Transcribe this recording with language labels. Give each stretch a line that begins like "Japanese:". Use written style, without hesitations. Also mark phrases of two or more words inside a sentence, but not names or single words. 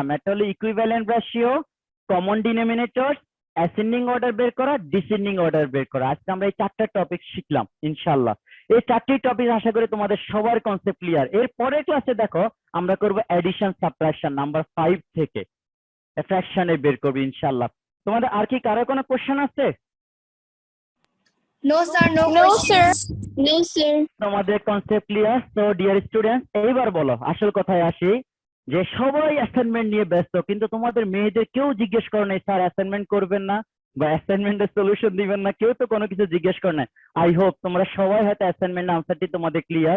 Bangla: একটা হলো
English: equivalent ratio, common denominator, ascending order
Bangla: বের করা,
English: descending order
Bangla: বের করা। আজকে আমরা এই 4টা টপিক শিখলাম
Arabic: إن شاء الله.
Bangla: এই 4টি টপিক আশা করি তোমাদের সবার
English: concept clear.
Bangla: এর পরের ক্লাসে দেখো আমরা করব
English: addition subtraction number
Bangla: 5 থেকে ফ্র্যাকশনে বের করব
Arabic: إن شاء الله.
Bangla: তোমাদের আর কি কারো কোনো কোশ্চেন আছে?
English: No, sir. No, No, sir. questions. No, sir.
Bangla: তোমাদের
English: concept clear? so dear students,
Bangla: এইবার বলো, আসল কথায় আসি, যে সবাই অ্যাসাইনমেন্ট নিয়ে ব্যস্ত, কিন্তু তোমাদের মেয়েদের কেউ জিজ্ঞেস করে নাই স্যার অ্যাসাইনমেন্ট করবেন না বা অ্যাসাইনমেন্টের সলিউশন দিবেন না, কেউ তো কোনো কিছু জিজ্ঞেস করে নাই।
English: I hope
Bangla: তোমরা সবাই হয়তো অ্যাসাইনমেন্ট আনসারটি তোমাদের ক্লিয়ার।